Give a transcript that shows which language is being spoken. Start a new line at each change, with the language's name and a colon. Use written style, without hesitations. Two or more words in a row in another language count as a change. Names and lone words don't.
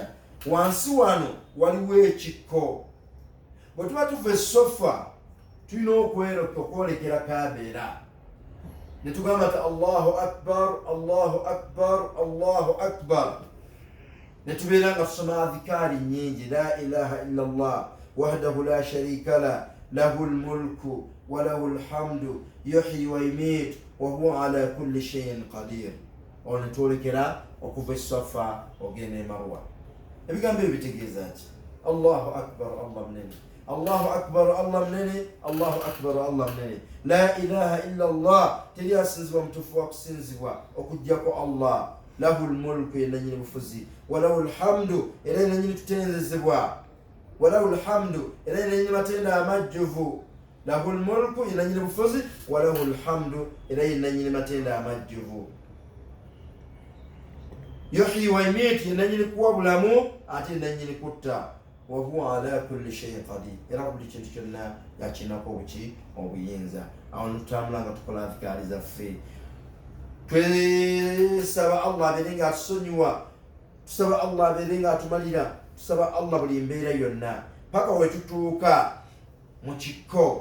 Ganda: wansi wano waliwo ekikko. bwe tuba tuva Sofa tulina okwolekera Kabeera ne tugamba nti
Arabic: الله أكبر الله أكبر الله أكبر
Ganda: netubeera nga tusoma adhikari nyingi,
Arabic: لا إله إلا الله وحده لا شريك له له الملك وله الحمد يحيي ويميت وهو على كل شيء قدير.
Ganda: Ono netwolekera okuva esafa ogenda Marwa. Ebigambo ebyo bitegeeza ki?
Arabic: الله أكبر,
Ganda: Allah munene.
Arabic: الله أكبر,
Ganda: Allah munene.
Arabic: الله أكبر,
Ganda: Allah munene.
Arabic: لا إله إلا الله,
Ganda: teri asinzibwa mutuufu wa kusinzibwa okujjako Allah.
Arabic: له الملك,
Ganda: yenna nyini bufuzi.
Arabic: وله الحمد,
Ganda: era yenna nyini tutenzezebwa.
Arabic: وله الحمد,
Ganda: era yenna nyini matenda amajjuvu.
Arabic: له الملك,
Ganda: yenna nyini bufuzi.
Arabic: وله الحمد,
Ganda: era yenna nyini matenda amajjuvu.
Arabic: يحيي ويميت,
Ganda: yenna nyini kuwa bulamu ate yenna nyini kutta.
Arabic: وهو على كل شيء قدير,
Ganda: era buli kintu kyonna yakinako buki obuyinza. Awo tutambula nga tukola adhikari zaffe, twesaba Allah abeere nga atusonyiwa, tusaba Allah abeere nga atumalira, tusaba Allah buli mbeera yonna paka wetutuuka mu kikko.